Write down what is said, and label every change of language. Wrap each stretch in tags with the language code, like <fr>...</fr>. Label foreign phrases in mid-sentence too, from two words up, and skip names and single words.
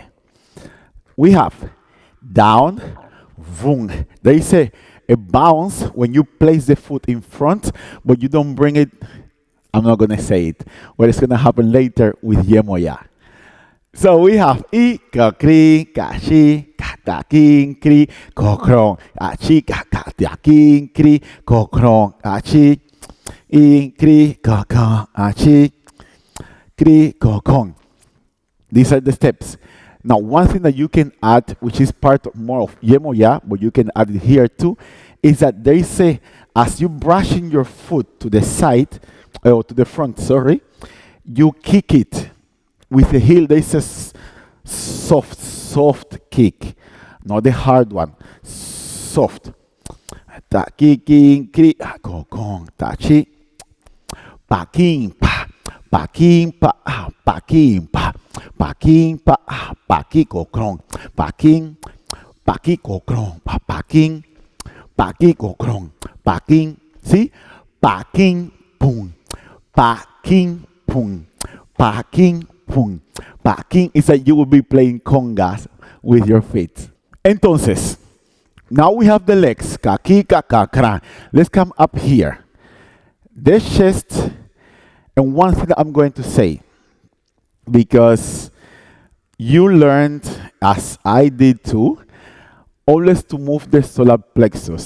<en>We have down, vung. There is a bounce when you place the foot in front, but you don't bring it. I'm not going to say it. What is going to happen later with Yemoja. So we have I, ka, kri, ka, shi, ka, ta, kin, kri, ko, krong, a, chi, ka, ta, kin, kri, ko, krong, a, chi, in, kri, ka, a, chi, kri, ko, kong. These are the steps. Now, one thing that you can add, which is part of more of Yemoja, but you can add it here too, is that there is a, as you brushing your foot to the side, or to the front, sorry, you kick it with the heel. There is a soft kick, not the hard one, soft. Ta, kicking, kri, ko, kong, ta, chi, pa, king, pa, pa, king, pa, pa, king, pa. Paking pa paki kokrong paking paki kokrong paking paki kokrong paking. See, paking pung paking pung paking pung paking is that you will be playing congas with your feet. Entonces, now we have the legs. Kaki kakakra. Let's come up here. The chest, and one thing that I'm going to say, because you learned, as I did too, always to move the solar plexus.</en>